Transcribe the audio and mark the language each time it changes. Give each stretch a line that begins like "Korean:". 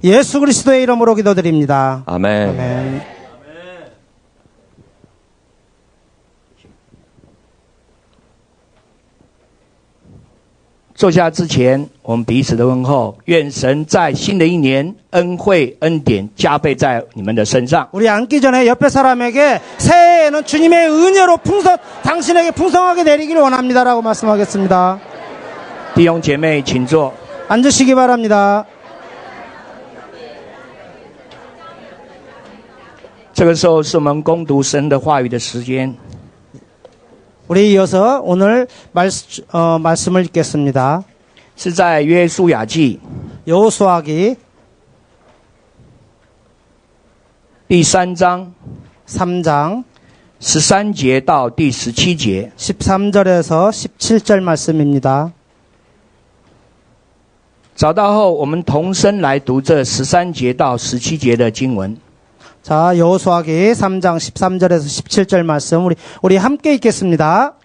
Korean: 예수 그리스도의 이름으로 기도드립니다. 아멘. 아멘.
Chinese: 坐下之前，我们彼此的问候，愿神在新的一年恩惠恩典加倍在你们的身上。
Korean: 우리 앉기 전에 옆에 사람에게 새해에는 주님의 은혜로 당신에게 풍성하게 내리기를 원합니다라고 말씀하겠습니다.
Chinese: 弟兄姐妹，请坐。
Korean: 앉으시기 바랍니다.
Chinese: 这个时候是我们攻读神的话语的时间。
Korean: 우리 이어서 오늘 말씀을 읽겠습니다.
Chinese: 是在约书亚记
Korean: 여호수아기
Chinese: 第3章
Korean: 3장
Chinese: 13节到第17节。
Korean: 13절에서 17절 말씀입니다.
Chinese: 找到后，我们同声来读这13节到17节的经文。
Korean: 자, 여호수아기 3장 13절에서 17절 말씀 우리 함께 읽겠습니다.